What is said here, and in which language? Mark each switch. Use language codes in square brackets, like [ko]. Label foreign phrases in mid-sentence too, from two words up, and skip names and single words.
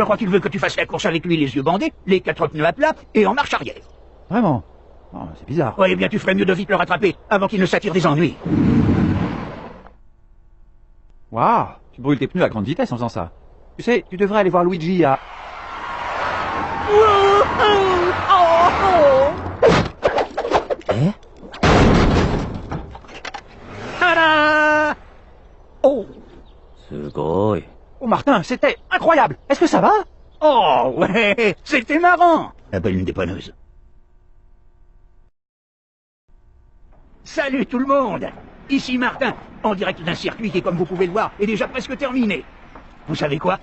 [fr] Je crois qu'il veut que tu fasses la course avec lui les yeux bandés, les 4 pneus à plat et en marche arrière. Vraiment? Oh, c'est bizarre. Ouais, eh bien tu ferais mieux de vite le rattraper avant qu'il ne s'attire des ennuis. Waouh, tu brûles tes pneus à grande vitesse en faisant ça. Tu sais, tu devrais aller voir Luigi à... Eh? Tada! Oh! [ja] すごい。 [fr] Oh Martin, c'était incroyable. Est-ce que ça va? Oh ouais, c'était marrant. Appelle une dépanneuse. Salut tout le monde. Ici Martin, en direct d'un circuit qui, comme vous pouvez le voir, est déjà presque terminé. Vous savez quoi?